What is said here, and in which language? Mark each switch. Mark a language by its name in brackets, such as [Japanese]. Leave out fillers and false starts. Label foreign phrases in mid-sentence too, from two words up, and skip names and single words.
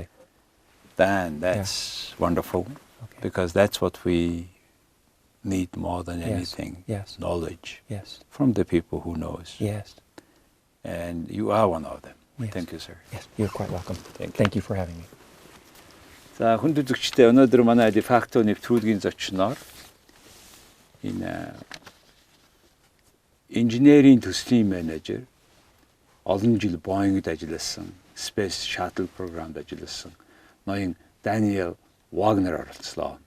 [English] Then that's wonderful, because that's what we need more than anything. Knowledge from the people who knows. And you are one of them. Thank you, sir. Yes, you're quite welcome. Thank you for having me. [Mongolian] За хүнд үзэгчдээ өнөөдөр манай дефакто нэвтрүүлгийн зочноор энэ инженерийн төслийн менежер олон жил Боингд ажилласан, Space Shuttle програмд ажилласан ноён Даниел Вагнер оролцлоо.